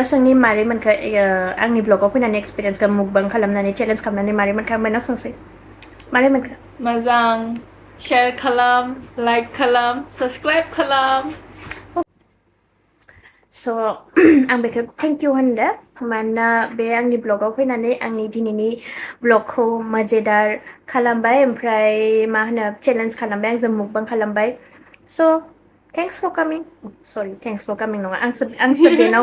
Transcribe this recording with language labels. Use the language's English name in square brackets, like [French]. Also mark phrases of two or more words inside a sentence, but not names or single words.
[Bodo] सोंनि मारै मोनखो आंनि ब्लगाव फैनानै एक्सपिरियेन्सखौ मुकबां खालामनानै चेलेन्ज खालामनानै मारै मोनखो आं बेनाव सोंसै मारै मोनखो Mazang, share kalam, like kalam, subscribe kalam. स' आं बेखौ [English] thank you [Bodo] होनदो मानोना बे आंनि ब्लगाव फैनानै आंनि दिनैनि ब्लगखौ मजेदार खालामबाय ओमफ्राय मा होनो चेलेन्ज खालामबाय आंजों मुकबां खालामबाय स' [English] thanks for coming [Bodo] सरि [English] thanks for coming [Bodo] नङा आंसो बेनाव